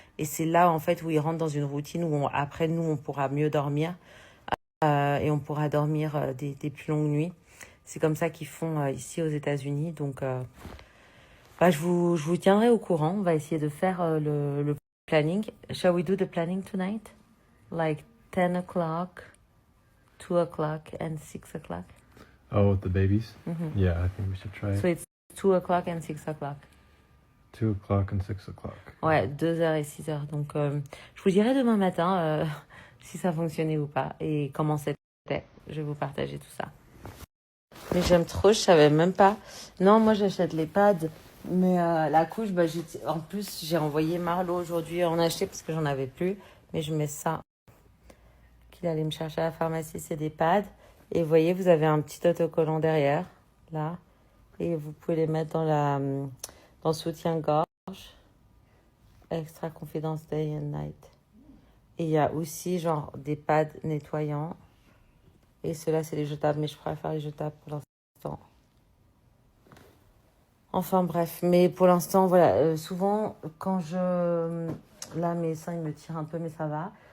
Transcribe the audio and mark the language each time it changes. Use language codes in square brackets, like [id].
[fr] Et c'est là, en fait, où ils rentrent dans une routine où après, nous, on pourra mieux dormir. Et on pourra dormir des plus longues nuits. C'est comme ça qu'ils font ici aux États-Unis. Donc, je vous tiendrai au courant. On va essayer de faire le planning. [en] Shall we do the planning tonight? Like 10 o'clock, 2 o'clock and 6 o'clock? Oh, with the babies? Mm-hmm. Yeah, I think we should try it. So it's 2 o'clock and 6 o'clock. 2 o'clock and 6 o'clock. [fr] Ouais, 2 heures et 6 heures. Donc, je vous dirai demain matin si ça fonctionnait ou pas et comment c'était. Je vais vous partager tout ça. Mais j'aime trop, je savais même pas. Non, moi j'achète les pads. Mais la couche, bah, en plus, j'ai envoyé Marlo aujourd'hui en acheter parce que j'en avais plus. Mais je mets ça. Qu'il allait me chercher à la pharmacie, c'est des pads. Et vous voyez, vous avez un petit autocollant derrière, là. Et vous pouvez les mettre dans le soutien-gorge. Extra Confidence Day and Night. Et il y a aussi genre des pads nettoyants. Et ceux-là, c'est les jetables. Mais je préfère les jetables pour l'instant. Enfin bref, mais pour l'instant, voilà, souvent quand là mes seins ils me tirent un peu, mais ça va.